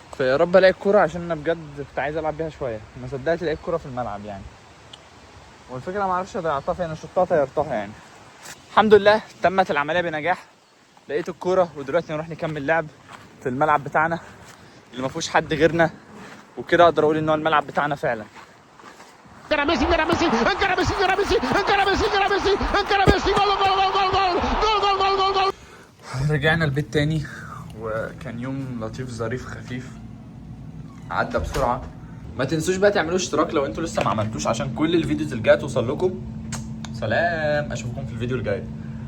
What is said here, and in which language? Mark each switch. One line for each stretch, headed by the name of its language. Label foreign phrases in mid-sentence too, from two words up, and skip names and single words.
Arabic: فيا رب الاقي الكوره عشان انا بجد كنت عايز العب بيها شويه. ما صدقت لقيت الكوره في الملعب يعني، والفكره ما اعرفش ضيعتها فين، انا شطها طيرتها يعني. الحمد لله تمت العمليه بنجاح. لقيت الكوره ودلوقتي نروح نكمل لعب في الملعب بتاعنا اللي ما فيهوش حد غيرنا، وكده اقدر اقول ان هو الملعب بتاعنا فعلا.
Catalan: Encara Messi, encara Messi, encara Messi, encara Messi, encara Messi, encara Messi, encara Messi, gol, gol, gol, gol, gol, gol, gol, gol, gol.
Arabic: رجعنا البيت تاني وكان يوم لطيف ظريف خفيف عدى بسرعه. ما تنسوش بقى تعملوا اشتراك لو انتوا لسه ما عملتوش عشان كل الفيديوز اللي جايه توصل لكم. سلام، اشوفكم في الفيديو الجاي.